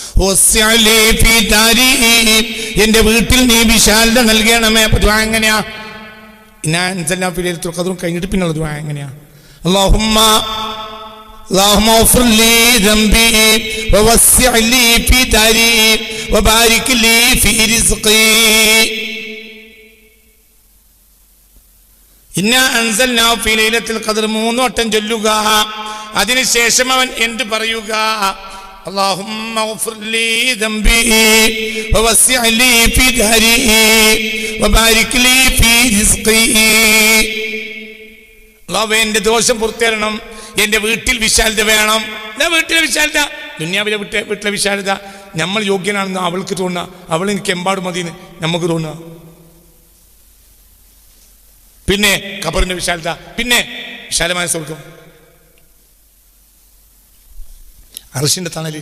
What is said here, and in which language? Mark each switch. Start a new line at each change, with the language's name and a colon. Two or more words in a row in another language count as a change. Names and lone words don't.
Malayalam: എന്റെ വീട്ടിൽ നീ വിശാലത നൽകണമേ. ദുആ എങ്ങനെയാ?
Arabic: إنا أنزلنا في ليلة القدر
Malayalam: കഴിഞ്ഞിട്ട് പിന്നുള്ള ദുആ എങ്ങനെയാ?
Arabic: اللهم اغفر لي ذنبي ووسع لي في داري وبارك لي في رزقي. إنا أنزلنا في ليلة القدر
Malayalam: 3 വട്ടം ചൊല്ലുക. അതിനുശേഷം അവൻ എന്ത് പറയുക?
Arabic: اللهم اغفر لي ذنبي ووسع لي في داري وبارك لي في رزقي.
Malayalam: അല്ലാഹുവേ എന്റെ ദോഷം പുറത്തേരണം, എന്റെ വീട്ടിൽ വിശാലത വേണം. എന്താ വീട്ടിലെ വിശാലത? ദുനിയാവിലെ വീട്ടിലെ വിശാലത നമ്മൾ യോഗ്യനാണെന്ന് അവൾക്ക് തോന്നുക, അവൾ എനിക്ക് എമ്പാട് മതിയെന്ന് നമുക്ക് തോന്നുക. പിന്നെ ഖബറിന്റെ വിശാലത, പിന്നെ വിശാലമായ സ്വർഗം, അർശിന്റെ തണല്.